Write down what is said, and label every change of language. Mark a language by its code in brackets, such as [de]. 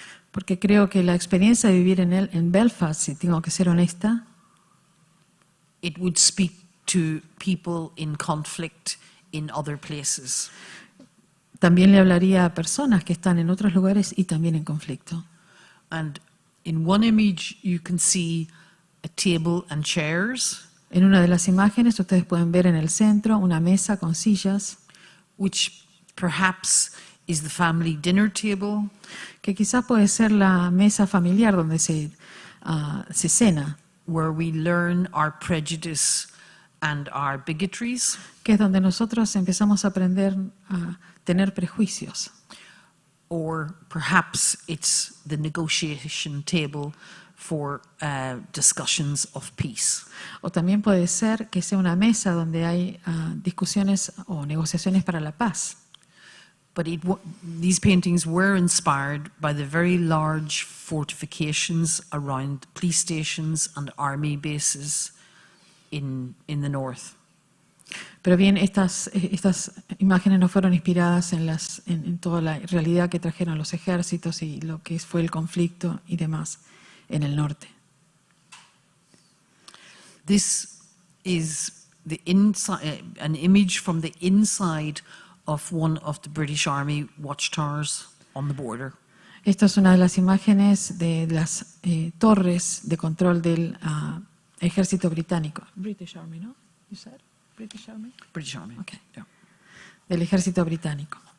[es] porque creo que la experiencia de vivir en Belfast, si tengo que ser honesta, [en] it would speak to people in conflict in other places. [es] también le hablaría a personas que están en otros lugares y también en conflicto. [en] And in one image, you can see a table and chairs, [es] En una de las imágenes ustedes pueden ver en el centro una mesa con sillas, [en] which perhaps is the family dinner table, [es] que quizás puede ser la mesa familiar donde se cena, [en] where we learn our prejudice and our bigotries. [es] que es donde nosotros empezamos a aprender a tener prejuicios. [en] Or perhaps it's the negotiation table for discussions of peace. [es] O también puede ser que sea una mesa donde hay discusiones o negociaciones para la paz. [en] But these paintings were inspired by the very large fortifications around police stations and army bases in the north. [es] Pero bien, estas imágenes no fueron inspiradas en toda la realidad que trajeron los ejércitos y lo que fue el conflicto y demás en el norte. [en] This is an image from the inside of one of the British Army watchtowers on the border. [es] Esta es una de las imágenes de las torres de control del ejército británico. [en] British Army, ¿no? You said British Army? British Army. Okay. Yeah. [es] Del ejército británico.